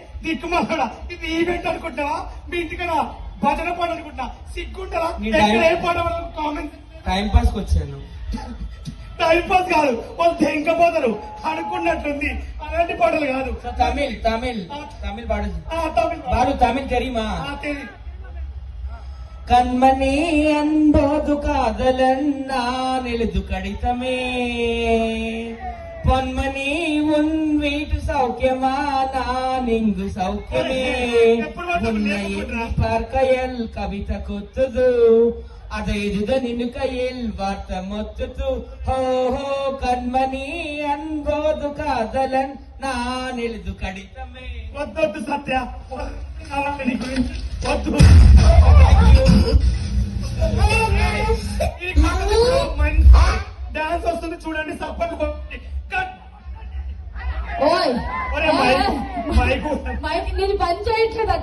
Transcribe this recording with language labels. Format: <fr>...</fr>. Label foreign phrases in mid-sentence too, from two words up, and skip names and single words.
<te>దిక్కుమాలా ఇది ఈవెంట్ అనుకుంటున్నావా? మీ ఇంటికడ భజన పాట అనుకుంటున్నా? సిగ్గుంటారా? ఏ పాట కామెంట్</te> <en>time pass</en> <te>కి వచ్చాను.</te> <en>time pass</en> <te>కాదు, వాళ్ళు తెంకపోతారు అనుకున్నట్టుంది. అలాంటి పాటలు కాదు. తమిళ్ తమిళ్ తమిళ్ పాడు. తమిళ్</te> <ta>தமிழ் தெரியுமா? தெரியும். கண்மணி அன்போது காதலன் நான் எழுது கடிதமே பொன்மணி உன் வீட்டு சௌக்கியமா நான் இங்கு சௌக்கியமே உன்னை பார்க்கையல் கவிதை கொத்துது அதை எதுத நின்னு கையில் வார்த்தை மொத்துது ஹோ ஹோ கண்மணி அன்போது காதலன் நான் எழுது கடிதமே.</ta> <te>వద్దొద్దు సత్య, వద్దు. డాన్స్ వస్తుంది చూడండి. సప్పకు నీది పని చేయట్లేదట.</te>